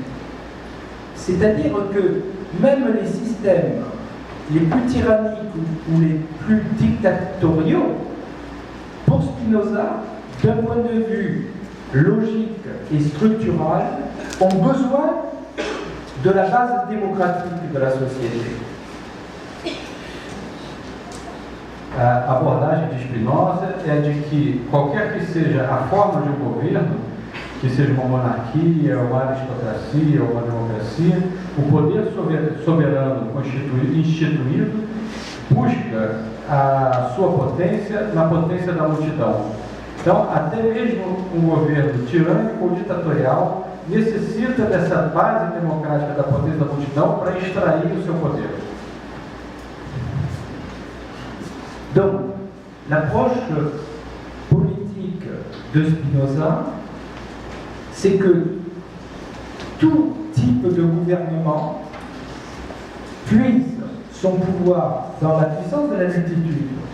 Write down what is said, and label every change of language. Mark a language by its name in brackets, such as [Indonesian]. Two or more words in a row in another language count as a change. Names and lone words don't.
[French] C'est-à-dire que même les systèmes les plus tyranniques ou les plus dictatoriaux, pour Spinoza, d'un point de vue logique et structural, ont besoin de la base démocratique de la société. [Portuguese] A abordagem de Spinoza é de que qualquer que seja a forma de um governo, que seja uma monarquia, uma aristocracia ou uma democracia, o poder soberano instituído busca a sua potência na potência da multidão. Então, até mesmo um governo tirânico ou ditatorial necessita dessa base democrática da potência da multidão para extrair o seu poder. [French] Donc, l'approche politique de Spinoza, c'est que tout type de gouvernement puise son pouvoir dans la puissance de la multitude.